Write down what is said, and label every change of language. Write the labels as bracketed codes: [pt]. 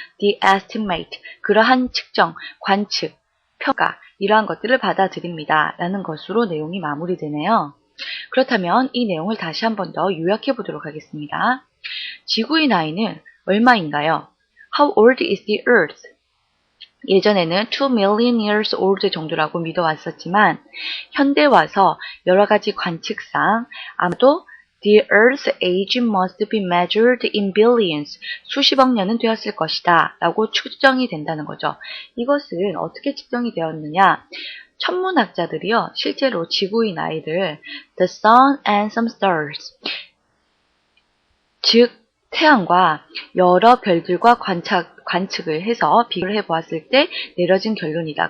[en] The estimate, [ko] 그러한 측정, 관측, 평가, 이러한 것들을 받아들입니다. 라는 것으로 내용이 마무리되네요. 그렇다면 이 내용을 다시 한 번 더 요약해 보도록 하겠습니다. 지구의 나이는 얼마인가요? [en] How old is the Earth? 예전에는 2 million years old [ko] 정도라고 믿어왔었지만 현대 와서 여러 가지 관측상 아마도 [en] The Earth's age must be measured in billions. [ko] 수십억 년은 되었을 것이다 라고 추정이 된다는 거죠. 이것은 어떻게 측정이 되었느냐? 천문학자들이요, 실제로 지구의 나이를 [en] The Sun and some stars, [ko] 즉 태양과 여러 별들과 관측을 해서 비교를 해보았을 때 내려진 결론이다.